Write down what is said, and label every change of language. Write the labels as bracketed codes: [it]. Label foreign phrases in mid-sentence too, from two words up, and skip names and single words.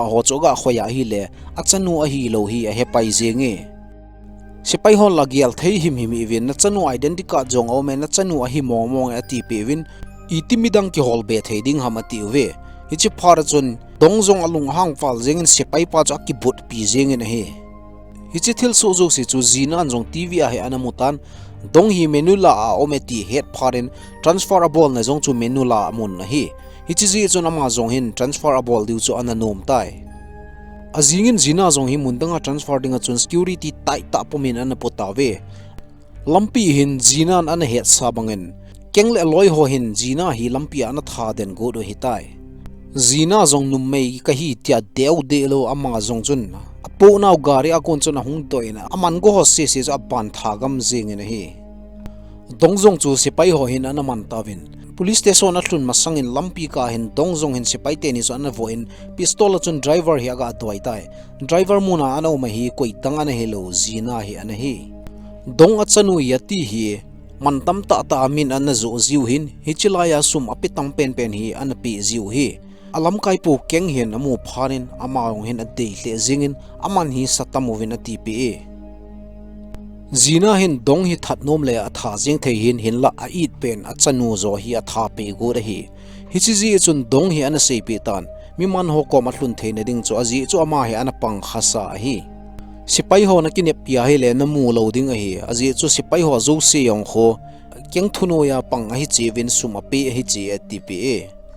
[tcz] ho choga khoya hi le achanu a hi lo hi a he pai zenge sipai ho lagial thei him evin na chanu identica jong o me na chanu a hi mong ati pewin itimidang ki hol be theding hamati we hichi phar chun dongjong alung hang fal jengin sipai pa cha ki but pi jengin he hichi thil so jo si chu zinan jong tv a he anamutan dong hi menula a ometi head pharin transferable na jong chu menula mun na hi hichi ji chun ama jong hin transferable diu chu ananom tai azingin zina jong hi mundanga transfer dinga chun security tai ta pomin an potawe lampi hin zinan an head sabangin kengle loi ho hin zina hi lampi ana tha den go do hitai zina zong numei ka hi tia deu de lo ama zong chun apo naw gari akon chun hung toina aman go ho se se a ban thagam jing ne hi dongjong chu sipai ho hin ana man tawin police station a hlun masangin lampi ka hin dongjong hin sipai te ni so ana voin pistol chun driver hi aga doi tai driver muna ana ma hi koi tang ana hello zina hi ana hi dong achanu yati hi mantam ta ta min an zo ziu hin hichilaya sum apitang pen hi an pi ziu hi alam kai pu keng hin amu pharin amaung hin ade le zingin aman hi satamovin ati pi zina hin dong hi thatnom le atha jing thei hin la a it pen achanu zo hi atha pe go re hi hichi chun dong hi an sei pi tan mi man ho ko ma hlun thein ding chu aji chu ama hi an pang khasa hi sipai ho na kinep pia hi le na mu loading a hi aji chu sipai ho zo se yong kho keng thuno ya pang a hi chewin suma pe hi che atpa